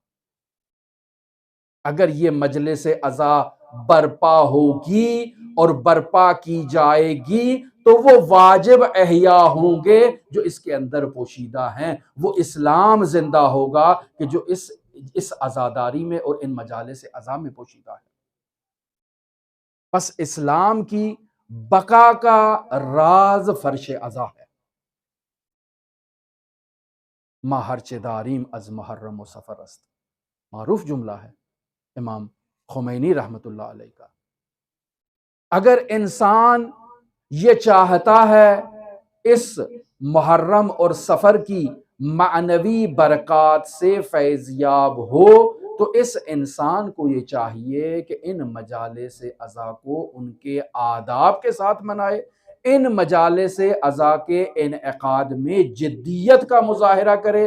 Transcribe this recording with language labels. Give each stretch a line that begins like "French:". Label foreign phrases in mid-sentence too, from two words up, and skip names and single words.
Urdu: اگر یہ مجلس عزا برپا ہوگی اور برپا کی جائے گی تو وہ واجب احیاء ہوں گے جو اس کے اندر پوشیدہ ہیں، وہ اسلام زندہ ہوگا کہ جو اس عزاداری میں اور ان مجالس عزا میں پوشیدہ ہے۔ پس اسلام کی بقا کا راز فرش عزا ہے۔
Persian: ما ہرچه داریم از محرم و سفر است،
Urdu: معروف جملہ ہے امام خمینی
Arabic: رحمۃ اللہ علیہ
Urdu: کا۔ اگر انسان یہ چاہتا ہے اس محرم اور سفر کی معنوی برکات سے فیضیاب ہو، تو اس انسان کو یہ چاہیے کہ ان مجالس عزا کو ان کے آداب کے ساتھ منائے، ان مجالس عزا کے انعقاد میں جدیت کا مظاہرہ کرے۔